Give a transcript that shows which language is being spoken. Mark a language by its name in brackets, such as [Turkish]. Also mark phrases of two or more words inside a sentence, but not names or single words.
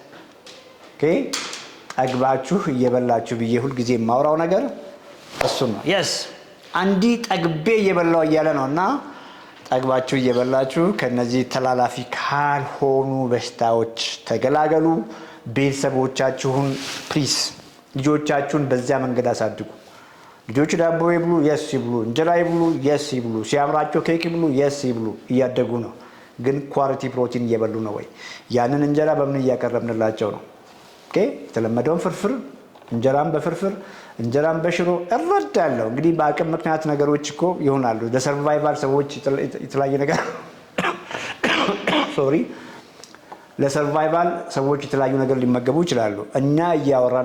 [Amharic] ጠግባችሁ እየበላችሁ ብዬ ሁልጊዜ የማወራው ነገር እሱን ነው። ያስ አንዲ ጠግቤ እየበላው እያለ ነው እና ጠግባችሁ እየበላችሁ ከነዚህ ተላላፊ ካልሆኑ በሽታዎች ተገላገሉ። ቤተሰቦቻችሁን ፕሊስ ልጆቻችሁን በዚያ መንገድ አሳድጉ። ልጆቹ ዳቦ ይብሉ፣ የስ ይብሉ። እንጀራ ይብሉ፣ የስ ይብሉ። ሲያምራቸው ኬክ ይብሉ፣ የስ ይብሉ። እያደጉ ነው። ግን [English] quality protein [Amharic] እየበሉ ነው ወይ? ያንን እንጀራ በምን እያቀረብንላቸው ነው? የተለመደውን ፍርፍር፣ እንጀራም በፍርፍር እንጀራም በሽሮ እረዳለሁ። እንግዲህ በአቅም ምክንያት ነገሮች እኮ ይሆናሉ። ለሰርቫይቫል ሰዎች የተለያየ ነገር ለሰርቫይቫል ሰዎች የተለያዩ ነገር ሊመገቡ ይችላሉ። እኛ እያወራን